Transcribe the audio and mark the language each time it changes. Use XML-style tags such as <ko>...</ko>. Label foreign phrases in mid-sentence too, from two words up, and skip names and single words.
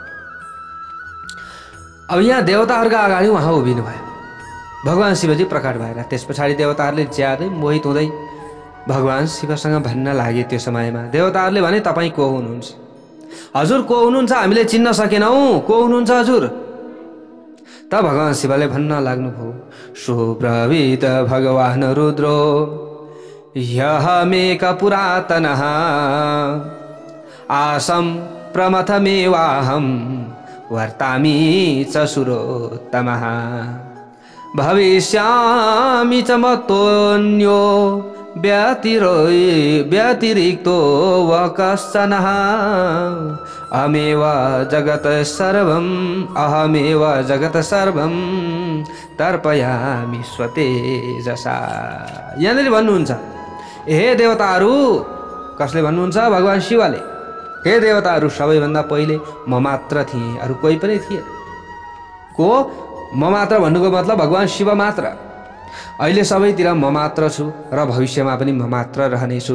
<ne>अब यहाँ देवताहरूका अगाडि उहाँ उभिनु भयो, भगवान् शिवजी प्रकट भएर। त्यस पछाडि देवताहरूले ज्यादै मोहित हुँदै भगवान् शिवसँग भन्न लागे। त्यो समयमा देवताहरूले भने तपाईँ को हुनुहुन्छ? हजुर को हुनुहुन्छ? हामीले चिन्न सकेनौँ, को हुनुहुन्छ हजुर? त भगवान् शिवले भन्न लाग्नुभयो,</ne> <sa>सुब्रवीत भगवान् रुद्रो ह्यहमेक पुरातनः आसं प्रमथमेवाहं वर्तामि च सुरोत्तमः भविष्यामि च मत्तोऽन्यो व्यतिरिक्तो व कश्चनः अहमेव जगत् सर्वं तर्पयामि स्वतेजसा।</sa> <ne>यहाँनिर भन्नुहुन्छ, हे देवताहरू, कसले भन्नुहुन्छ? भगवान् शिवले। हे देवताहरू, सबैभन्दा पहिले म मात्र थिएँ, अरू कोही पनि थिएन। को? म मात्र भन्नुको मतलब भगवान् शिव मात्र। अहिले सबैतिर म मात्र छु र भविष्यमा पनि म मात्र रहनेछु।</ne>